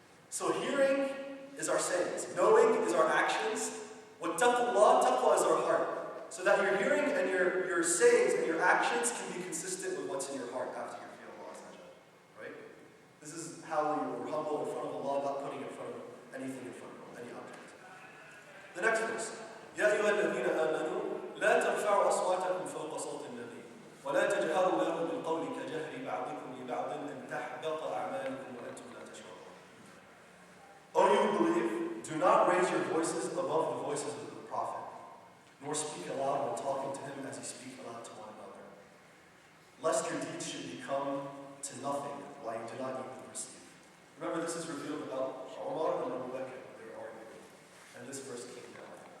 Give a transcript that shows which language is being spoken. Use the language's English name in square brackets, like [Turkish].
[English] So hearing is our sayings. Knowing is our actions. What taqwa is our heart. So that your hearing and your sayings and your actions can be consistent with what's in your heart after you feel Allah. Right? This is how we're humble in front of Allah, not putting in front of anything in front of any object. The next verse. [Arabic] يا أيها الذين آمنوا لا ترفعوا أصواتكم فوق صوت النبي ولا تجهروا له بالقول كجهر بعضكم لبعض أن تحبط أعمالكم وأنتم لا تشعرون. [English] O you who believe, do not raise your voices above the voices of the Prophet, nor speak aloud when talking to him as you speak aloud to one another, lest your deeds should become to nothing while you do not even perceive. Remember, this is revealed about Umar and Abu Bakr. They were arguing, and this verse came down.